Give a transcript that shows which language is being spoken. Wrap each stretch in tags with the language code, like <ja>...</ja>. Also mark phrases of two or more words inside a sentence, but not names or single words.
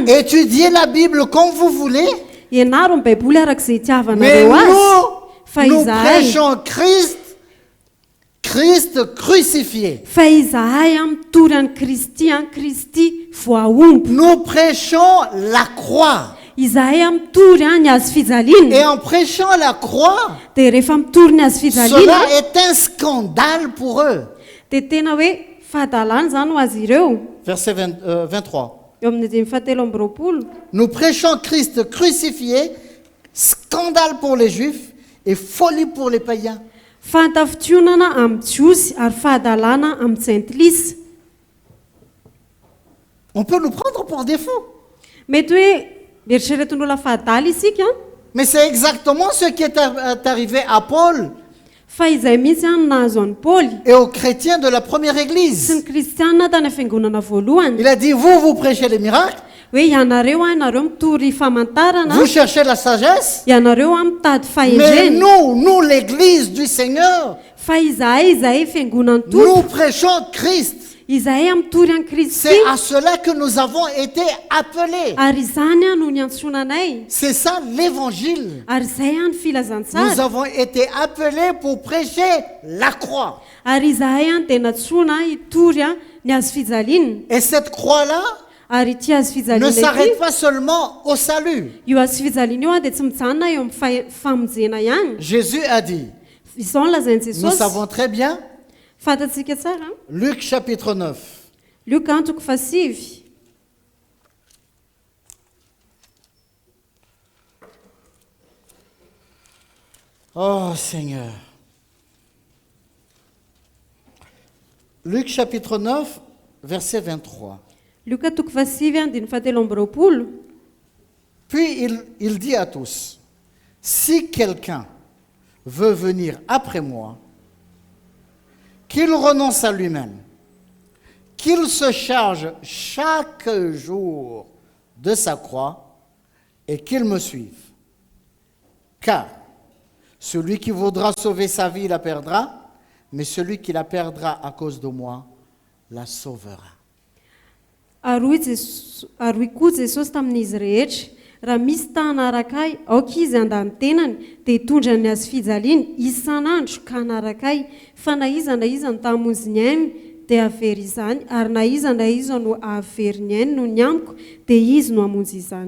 <fr>Étudiez la Bible comme vous voulez.</fr> <mg>Ianaro ny baiboly arak'izay</mg> <fr>Mais</fr> <mg>itiavanareo azy. Fa</mg> <fr>nous</fr> <mg>izahay</mg> <fr>prêchons Christ crucifié.</fr> <mg>fa izahay mitory any Kristy voaomby.</mg> <fr>Nous prêchons la croix.</fr> <mg>Izahay mitory ny azo</mg> <fr>Et</fr> <mg>fijaliana.</mg> <fr>en prêchant la croix,</fr> <mg>Dia rehefa mitory ny azo fijaliana</mg> <fr>cela est un scandale pour eux.</fr> <mg>dia tena hoe fahadalana zany ho azy ireo.</mg> <fr>Verset 23.</fr> <mg>Eo amin'ny 17.</mg> <fr>Nous prêchons Christ crucifié, scandale pour les Juifs et folie pour les païens.</fr> <mg>Fahatafitionana amin'ny jiosy ary fahadalana amin'ny jentilisa.</mg> <fr>On peut nous prendre pour des fous.</fr> <mg>Mety hoe mieritreretin'olona fahadaly isika,</mg> <fr>Mais c'est exactement ce qui est arrivé à Paul</fr> <mg>fa izay mihitsy no nahazo an'i Paoly</mg> <fr>et aux chrétiens de la première</fr> <mg>sy</mg> <fr>église.</fr> <mg>ny kristianina tany fiangonana voalohany.</mg> <fr>Il a dit, vous prêchez les miracles,</fr> <mg>Hoe ianareo ianareo mitory famantarana,</mg> <fr>vous cherchez la sagesse,</fr> <mg>ianareo mitady</mg> <fr>mais</fr> <mg>fahendrena.</mg> <fr>nous, l'église du Seigneur,</fr> <mg>Fa izahay fiangonan'ny</mg> <fr>nous</fr> <mg>tompo,</mg> <fr>prêchons Christ.</fr> <mg>izahay mitory any Kristy.</mg> <fr>C'est à cela que nous avons été appelés.</fr> <mg>Ary izany no niantsonanay.</mg> <fr>C'est ça l'évangile.</fr> <mg>Ary izay ny</mg> <fr>Nous</fr> <mg>filazantsara.</mg> <fr>avons été appelés pour prêcher la croix.</fr> <mg>Ary izahay dia natsona hitory ny azo fijaliana.</mg> <fr>Et cette croix-là</fr> <mg>Ary ity azo</mg> <fr>ne</fr> <mg>fijaliana ity,</mg> <fr>s'arrête pas seulement au salut.</fr> <mg>io azo fijaliana io dia tsy mijanona eo amin'ny famonjena ihany.</mg> <fr>Jésus a dit,</fr> <mg>Izao no lazainy</mg> <fr>nous</fr> <mg>Jesosy.</mg> <fr>savons très bien,</fr> <mg>Fantatsika tsara.</mg> <fr>Luc chapitre 9,</fr> <mg>Luka antoko fasivy.</mg> <fr>oh Seigneur. Luc chapitre 9, verset 23.</fr> <mg>Luka toko fasivy andiny 17.</mg> <fr>Puis il dit à tous, si quelqu'un veut venir après moi, qu'il renonce à lui-même, qu'il se charge chaque jour de sa croix et qu'il me suive. Car celui qui voudra sauver sa vie la perdra, mais celui qui la perdra à cause de moi la sauvera.</fr> <mg>Aroy koa Jesosy tamin'izy rehetra, raha misy tahanaraka ahy, aoka izy handany tenany, dia hitondra ny azo fijaliana isan'andro ka hanaraka ahy. Fa na iza no tahamonjy ny ainy dia havery izany, ary na iza no hahavery ny ainy no ny amiko, dia izy no hamonjy izany.</mg>